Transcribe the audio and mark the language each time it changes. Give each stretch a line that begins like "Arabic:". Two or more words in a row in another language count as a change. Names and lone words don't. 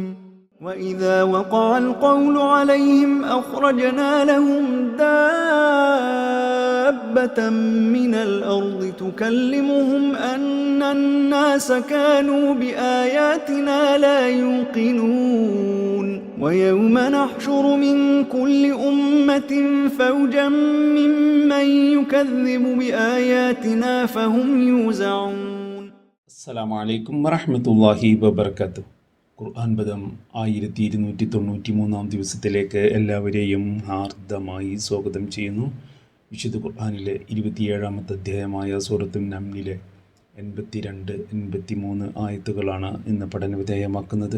Arabic: وإذا وقع القول عليهم أخرجنا لهم دابة من الأرض تكلمهم أن الناس كانوا بآياتنا لا يوقنون ويوم نحشر من كل أمة فوجا ممن يكذب بآياتنا فهم يوزعون. السلام عليكم ورحمة الله وبركاته.
Malayalam: ഖുർആൻ പദം 1293 ദിവസത്തിലേക്ക് എല്ലാവരെയും ഹാർദമായി സ്വാഗതം ചെയ്യുന്നു. വിശുദ്ധ ഖുർആനിലെ 27-ാമത്തെ അധ്യായമായ സൂറത്തുൻ നംലിലെ 82-83 ആയത്തുകളാണ് ഇന്ന് പഠനവിധേയമാക്കുന്നത്.